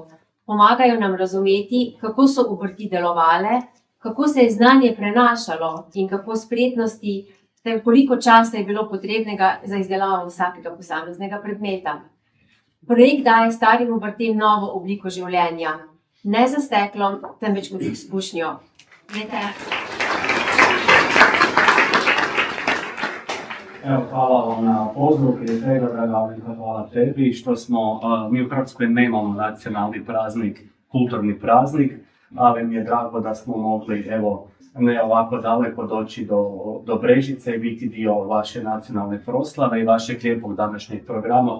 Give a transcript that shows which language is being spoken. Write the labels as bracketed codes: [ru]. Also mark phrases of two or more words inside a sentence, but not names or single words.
[sl] Pomagajo nam razumeti, kako so obrti delovale, kako se je znanje prenašalo in kako spretnosti ter koliko časa je bilo potrebnega za izdelavo vsakega posameznega predmeta. Projekt daje starim obrtem novo obliko življenja, ne za steklom, temveč kot izkušnjo. [hr] Hvala vam na pozivu, prije svega, draga Alenka, hvala tebi što smo, mi u Hrvatskoj nemamo nacionalni praznik, kulturni praznik, ali mi je drago da smo mogli, evo, ne ovako daleko doći do Brežice i biti dio vaše nacionalne proslave i vašeg lijepog današnjeg programa.